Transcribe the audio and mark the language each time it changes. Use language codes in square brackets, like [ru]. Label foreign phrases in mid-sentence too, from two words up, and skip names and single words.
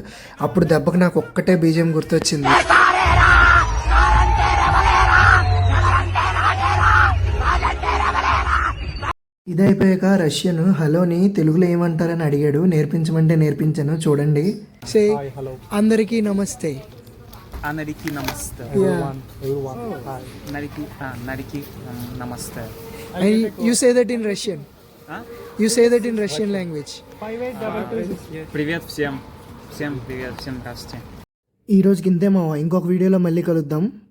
[te] అప్పుడు దెబ్బకి నాకు ఒక్కటే బీజిఎం గుర్తొచ్చింది. ఇది అయిపోయాక రష్యన్ హలోని తెలుగులో ఏమంటారని అడిగాడు. నేర్పించమంటే నేర్పించాను. చూడండి. సే అందరికీ నమస్తే. అందరికీ నమస్తే. అందరికీ నమస్తే. [en] You say that in Russian. You say that in Russian language. [ru] Привет всем. Всем привет. Всем здравствуйте. [te] ఈ రోజుకి ఇంతే మావా. ఇంకొక వీడియోలో మళ్ళీ కలుద్దాం.